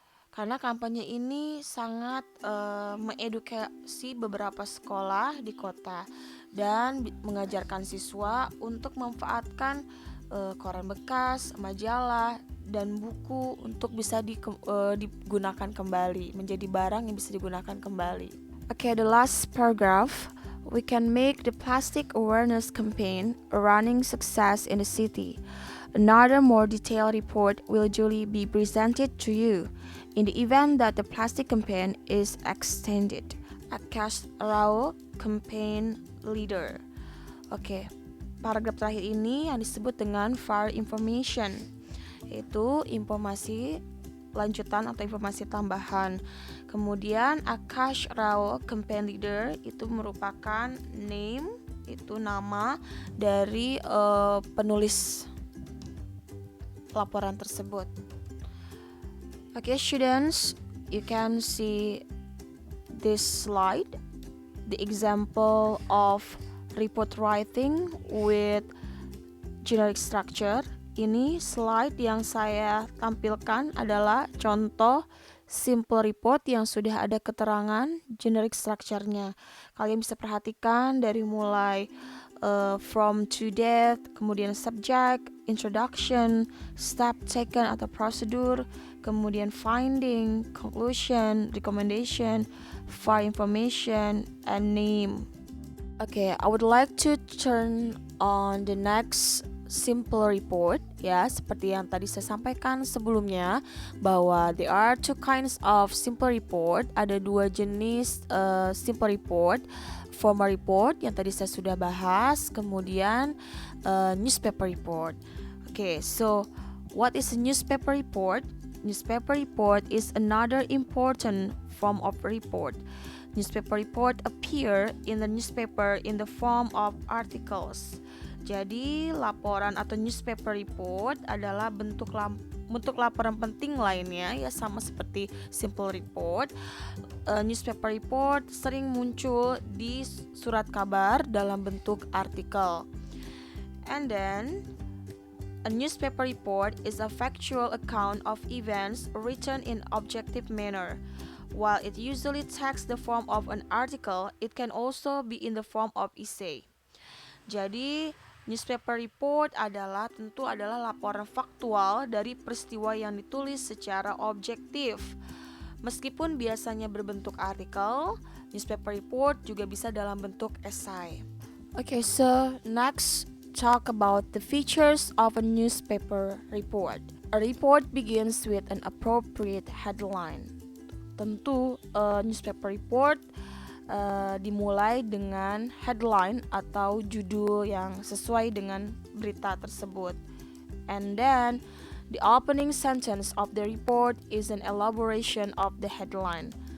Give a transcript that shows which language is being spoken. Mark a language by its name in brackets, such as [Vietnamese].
[Indonesian] Karena kampanye ini sangat mengedukasi beberapa sekolah di kota dan mengajarkan siswa untuk memanfaatkan koran bekas, majalah, dan buku untuk bisa digunakan kembali, menjadi barang yang bisa digunakan kembali. [English] Okay, the last paragraph. We can make the plastic awareness campaign a running success in the city. Another more detailed report will duly be presented to you in the event that the plastic campaign is extended. Akash Rao, campaign leader. [Indonesian] Okay, paragraf terakhir ini yang disebut dengan further information, yaitu informasi lanjutan atau informasi tambahan. Kemudian Akash Rao, campaign leader, itu merupakan name, itu nama dari penulis laporan tersebut. [English] Okay, students, you can see this slide, the example of report writing with generic structure. [Indonesian] Ini slide yang saya tampilkan adalah contoh simple report yang sudah ada keterangan generic structure-nya. Kalian bisa perhatikan dari mulai from to death, kemudian subject, introduction, step taken atau prosedur, kemudian finding, conclusion, recommendation, far information, and name. [English] Okay, I would like to turn on the next simple report, [Indonesian] ya, seperti yang tadi saya sampaikan sebelumnya bahwa [English] there are 2 kinds of simple report. [Indonesian] Ada 2 jenis simple report, formal report yang tadi saya sudah bahas, kemudian newspaper report. [English] Okay, so What is a newspaper report? Newspaper report is another important form of report. Newspaper report appear in the newspaper in the form of articles. [Indonesian] Jadi, laporan atau newspaper report adalah bentuk laporan penting lainnya, ya sama seperti simple report. Newspaper report sering muncul di surat kabar dalam bentuk artikel. [English] And then a newspaper report is a factual account of events written in objective manner. While it usually takes the form of an article, it can also be in the form of essay. [Indonesian] Jadi, newspaper report tentu adalah laporan faktual dari peristiwa yang ditulis secara objektif. Meskipun biasanya berbentuk artikel, newspaper report juga bisa dalam bentuk esai. [English] Okay, so next talk about the features of a newspaper report. A report begins with an appropriate headline. [Indonesian] Tentu newspaper report dimulai dengan headline atau judul yang sesuai dengan berita tersebut. [English] And then the opening sentence of the report is an elaboration of the headline.